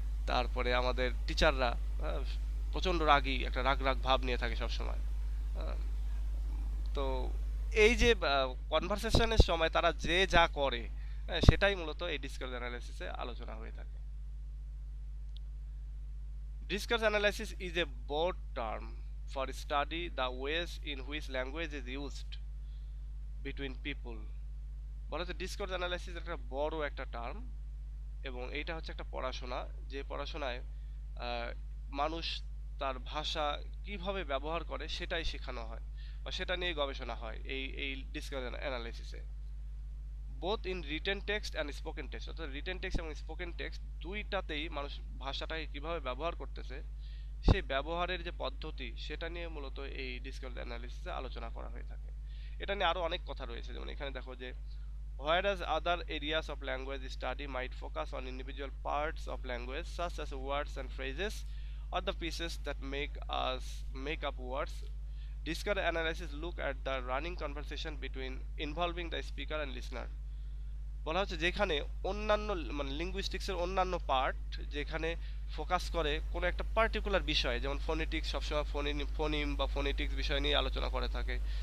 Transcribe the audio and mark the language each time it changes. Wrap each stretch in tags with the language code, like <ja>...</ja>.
<bn>তারপরে আমাদের টিচাররা প্রচণ্ড রাগী, একটা রাগ রাগ ভাব নিয়ে থাকে সবসময়। তো এই যে কনভারসেশনের সময় তারা যে যা করে সেটাই মূলত এই ডিসকোর্স অ্যানালাইসিসে আলোচনা হয়ে থাকে।</bn> <en>Discourse analysis is a broad term for study the ways in which language is used between people।</en> <bn>বলা হচ্ছে ডিসকোর্স অ্যানালাইসিস একটা বড় একটা টার্ম এবং এইটা হচ্ছে একটা পড়াশোনা, যে পড়াশোনায় মানুষ তার ভাষা কিভাবে ব্যবহার করে সেটাই শেখানো হয় বা সেটা নিয়ে গবেষণা হয় এই discourse অ্যানালাইসিসে।</bn> <en>both in written text and spoken text,</en> <bn>অর্থাৎ রিটেন টেক্সট এবং স্পোকেন টেক্সট দুইটাতেই মানুষ ভাষাটাকে কিভাবে ব্যবহার করতেছে সেই ব্যবহারের যে পদ্ধতি সেটা নিয়ে মূলত এই ডিসকোর্স অ্যানালিসিসে আলোচনা করা হয়ে থাকে। এটা নিয়ে আরও অনেক কথা রয়েছে, যেমন এখানে দেখো যে</bn> <en>whereas other areas of language study might focus on individual parts of language such as words and phrases or the pieces that make up words, discourse analysis look at the running conversation between involving the speaker and listener।</en> <bn>বলা হচ্ছে যেখানে অন্যান্য মানে লিঙ্গুইস্টিক্সের অন্যান্য part যেখানে focus করে কোনো একটা পার্টিকুলার বিষয়, যেমন ফোনেটিক্স সবসময় ফোনিম বা ফোনেটিক্স বিষয় নিয়ে আলোচনা করে থাকে।</bn>